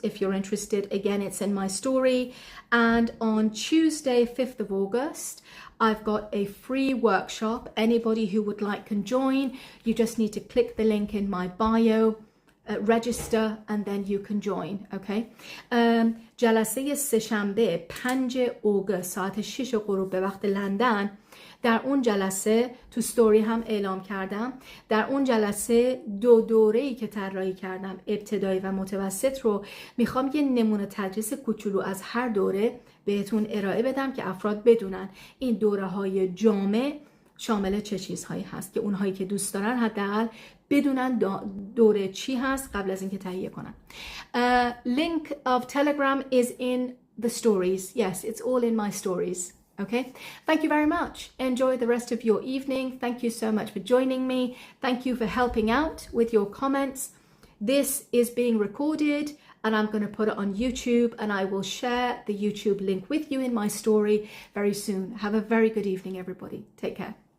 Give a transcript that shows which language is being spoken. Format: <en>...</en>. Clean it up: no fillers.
<en>If you're interested, again, it's in my story. And on Tuesday, 5th of August, I've got a free workshop. Anybody who would like can join. You just need to click the link in my bio, register, and then you can join. Okay.</en> <fa>جلسه سه‌شنبه 5 اوگوست ساعت 6 غروب به وقت لندن، در اون جلسه تو ستوری هم اعلام کردم، در اون جلسه 2 دوره‌ای که طراحی کردم، ابتدایی و متوسط، رو میخوام یه نمونه تدریس کوچولو از هر دوره بهتون ارائه بدم که افراد بدونن این دوره‌های جامع شامل چه چیزهایی هست، که اونهایی که دوست دارن حداقل بدونن دوره چی هست قبل از اینکه تهیه کنن.</fa> <en>Link of Telegram is in the stories. Yes, it's all in my stories. Okay, thank you very much. Enjoy the rest of your evening. Thank you so much for joining me. Thank you for helping out with your comments. This is being recorded and I'm going to put it on YouTube, and I will share the YouTube link with you in my story very soon. Have a very good evening, everybody. Take care.</en>